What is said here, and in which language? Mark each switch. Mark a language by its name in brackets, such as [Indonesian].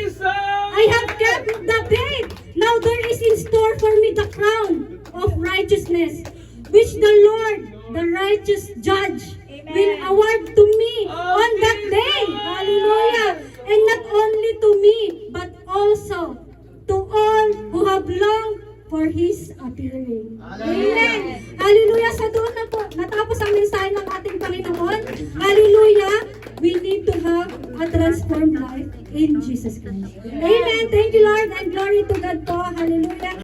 [English] I have kept the faith. Now there is in store for me the crown of righteousness, which the Lord, the righteous judge, will award to me on that day. Hallelujah. And not only to me, but also to all who have longed for His appearing. Amen. Hallelujah. [Filipino] Sa doon na po, natapos ang mensahe ng ating Panginoon. [English] Hallelujah. We need to have a transformed life in Jesus Christ. Amen. Thank you, Lord, and glory to God po. Hallelujah.